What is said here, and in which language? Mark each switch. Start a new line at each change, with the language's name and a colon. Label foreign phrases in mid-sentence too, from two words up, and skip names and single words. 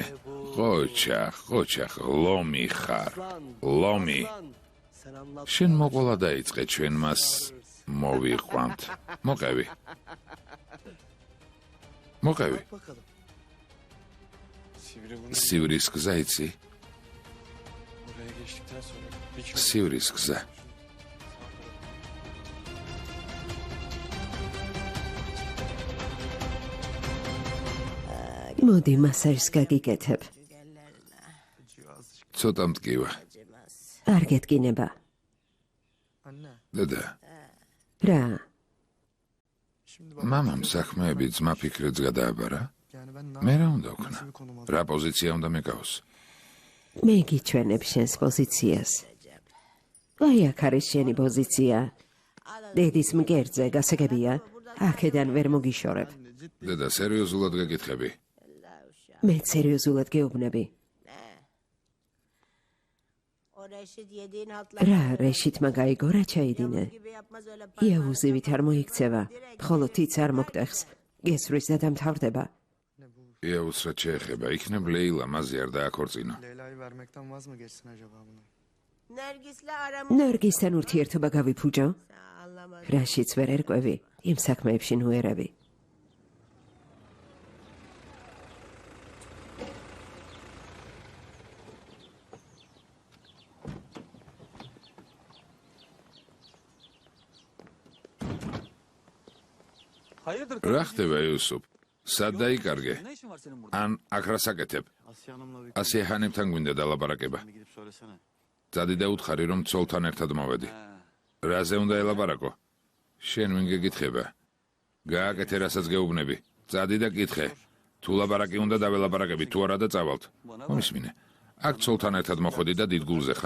Georgian: ხოჩა, ლომი ხარ. ლომი. შენ მოყოლა დაიწყე, ჩვენ მას მოვიყვანთ. მოყევი. მოყევი.
Turkish: Bakalım.
Georgian: სივრის გზა იცი?
Turkish: Oraya geçtikten sonra bir
Georgian: სივრის გზა. მოდი მასაჟს გაგიკეთებ. ცოტა მტკივა. არ გეტკინება.
Turkish: Anne.
Georgian: დედა, რა?
Turkish: Şimdi
Georgian: მამამ საქმეები ძმა ფიქრეთს გადააბარა.
Turkish: yani ben
Georgian: მე რა უნდა ვქნა?
Turkish: nasıl bir konum alayım?
Georgian: რა პოზიცია უნდა მეკავს? მე გიჩვენებ შენს პოზიციას. აი აქ არის შენი პოზიცია. დედის მკერდზე გასაგებია? აქედან ვერ მოგიშორებ. დედა, სერიოზულად გეკითხები. მე სერიოზულად გეუბნები. რა რეშიტმა გაიგო რა ჩაიდინე? იაუზივით არ მოიქცევა, მხოლოდ თიც არ მოგტეხს. გესვრის და დამთავრდება. იაუს რა შეეხება, იქნებ ლეილა მაზე არ დააქორწინო.
Turkish: Leyla'yı vermekten vaz mı geçsin acaba bunu?
Georgian: ნარგისთან ურთიერთობა გავიფუჭო? რაშიც ვერ ერკვევი, იმ საქმეებში ნუერები.
Turkish: Hayırdır?
Georgian: რა ხდება, იუსუფ? სად დაიკარგე?
Turkish: Ne işin var senin burada?
Georgian: ან აქ რა საკეთებ?
Turkish: Asya Hanım'la bir
Georgian: ასე ჰანებთან გვინდა დალაპარაკება.
Turkish: gidip söylesene.
Georgian: წადი და უთხარი, რომ ცოლთან ერთად მოვედი. რაზე უნდა ელაპარაკო? შენ ვინ გეკითხება? გააკეთე, რასაც გეუბნები. წადი და კითხე. თუ ლაპარაკი უნდა დაველაპარაკები, თუ არა და წავალთ. მომისმინე. აქ ცოლთან ერთად მოხვედი და დიდ გულზე ხარ?